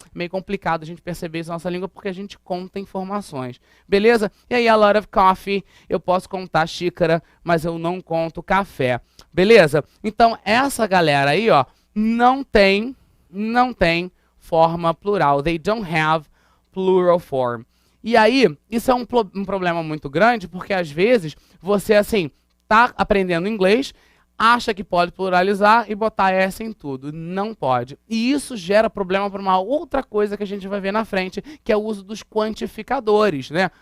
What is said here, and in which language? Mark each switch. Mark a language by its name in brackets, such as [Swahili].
[Portuguese] Meio complicado a gente perceber isso na nossa língua porque a gente conta informações. Beleza? E aí, [English] a lot of coffee, [Portuguese] eu posso contar xícara, mas eu não conto café. Beleza? Então, essa galera aí, ó, não tem forma plural. [English] They don't have plural form. [Portuguese] E aí, isso é um problema muito grande, porque às vezes você, assim, tá aprendendo inglês, acha que pode pluralizar e botar S em tudo. Não pode. E isso gera problema para uma outra coisa que a gente vai ver na frente, que é o uso dos quantificadores, né?